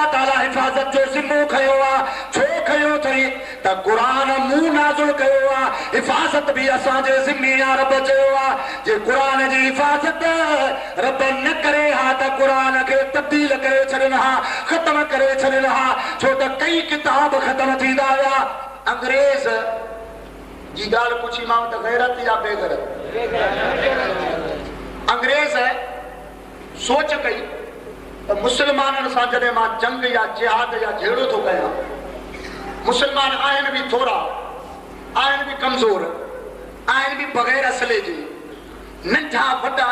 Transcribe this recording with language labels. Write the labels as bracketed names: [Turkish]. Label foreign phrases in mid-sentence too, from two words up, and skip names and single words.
[Sindhi] ताला हिफ़ाज़त जो ज़िम्मो खयो आहे छो खयो अथई त क़ुरान मूं नाज़िल कयो आहे हिफ़ाज़त बि असांजे ज़िम्मे आहे रब चयो आहे जे क़ुरान जी हिफ़ाज़त रब न करे हा त क़ुरान खे तब्दील करे छॾनि हा ख़तम करे छॾनि हा छो त कई किताब ख़तम थींदा विया अंग्रेज जी गाल पूछी मां त गैरत या बेगैरत अंग्रेज सोच कई त मुसलमाननि सां जॾहिं मां जंग या जिहाद या झेड़ो थो कयां मुसलमान आहिनि बि थोरा आहिनि बि कमज़ोर आहिनि बि बग़ैर असले जे नंढा वॾा